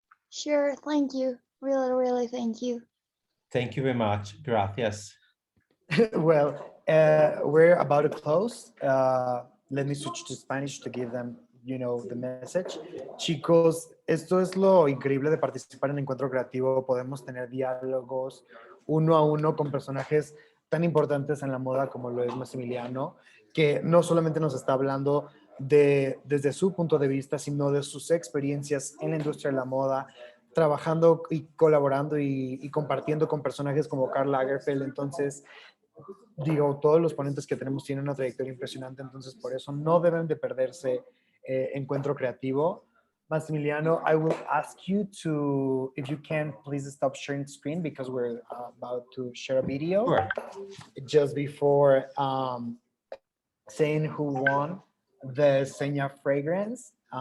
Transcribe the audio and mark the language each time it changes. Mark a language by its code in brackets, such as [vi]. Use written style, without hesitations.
[en] Sure, thank you. Really, thank you. Thank you very much. [es] Gracias. [en] Well, we're about to close. Let me switch to Spanish to give them, you know, the message. [es] Chicos, esto es lo increíble de participar en Encuentro Creativo. Podemos tener diálogos uno a uno con personajes tan importantes en la moda como lo es Massimiliano, que no solamente nos está hablando desde su punto de vista, sino de sus experiencias en la industria de la moda, trabajando y colaborando y compartiendo con personajes como Karl Lagerfeld. Entonces, digo, todos los ponentes que tenemos tienen una trayectoria impresionante, entonces por eso no deben de perderse Encuentro Creativo. [en] Massimiliano, I will ask you to, if you can, please stop sharing screen because we're about to share a video. Sure. Just before saying who won the Seña fragrance.